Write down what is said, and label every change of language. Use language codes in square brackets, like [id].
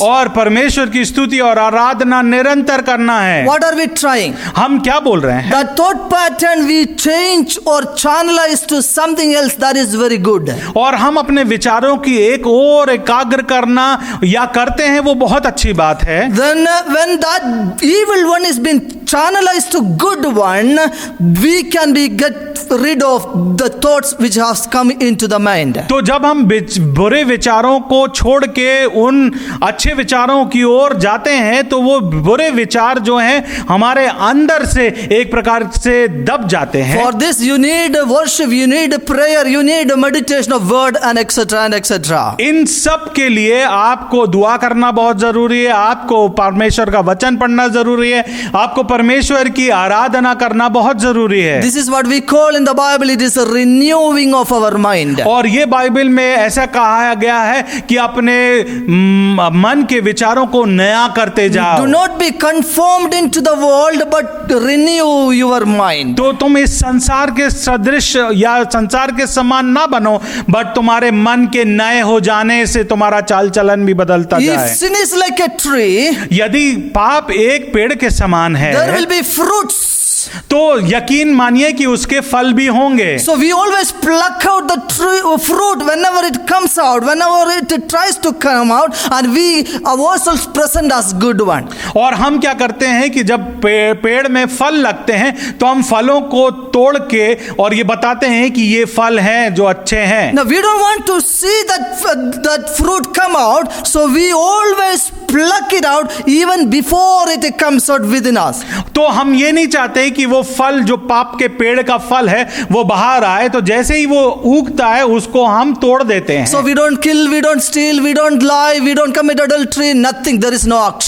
[hi] और परमेश्वर की स्तुति और आराधना निरंतर करना है। [en] What are we trying? [hi] हम क्या बोल रहे हैं? [en] The thought pattern we change or channelize to something else, that is very good. [hi] और हम अपने विचारों की एक और एकाग्र करना या करते हैं, वो बहुत अच्छी बात है। [en] Then when that evil one is been channelized to good one, we can be get rid of the thoughts which has come into the mind. [hi] तो जब हम बुरे विचारों को छोड़ के उन अच्छे विचारों की ओर जाते हैं तो वो बुरे विचार जो हैं हमारे अंदर से एक प्रकार से दब जाते हैं। [en] For this you need worship, you need prayer, you need meditation of word and etc and etc. [hi] इन सब के लिए आपको दुआ करना बहुत जरूरी है, आपको परमेश्वर का वचन पढ़ना जरूरी है, आपको परमेश्वर की आराधना करना बहुत जरूरी है। [en] This is what we call in the Bible, it is a renewing of our mind. [hi] और ये बाइबल में ऐसा कहा गया है कि अपने मन के विचारों को नया करते जाओ। [en] Do not be conformed into the world but renew your mind. [hi] तो तुम इस संसार के सदृश या संसार के समान ना बनो, बट तुम्हारे मन के नए हो जाने से तुम्हारा चाल चलन भी बदलता [en] If [hi] जाए। [en] sin is like a tree, [hi] यदि पाप एक पेड़ के समान है [en] there will be fruits. [hi] तो यकीन मानिए कि उसके फल भी होंगे। [en] So we always pluck out the fruit whenever it comes out, whenever it tries to come out, and we ourselves present as good one. [hi] और हम क्या करते हैं कि जब पेड़ में फल लगते हैं तो हम फलों को तोड़ के और ये बताते हैं कि ये फल हैं जो अच्छे हैं। [en] Now we don't want to see that fruit come out, so we always pluck it out even before it comes out within us. [hi] तो हम ये नहीं चाहते कि वो फल जो पाप के पेड़ का फल है वो बाहर आए, तो जैसे ही वो उगता है उसको हम तोड़ देते हैं। [en] So we don't kill, we don't steal, we don't lie, we don't commit adultery, nothing, there is no action.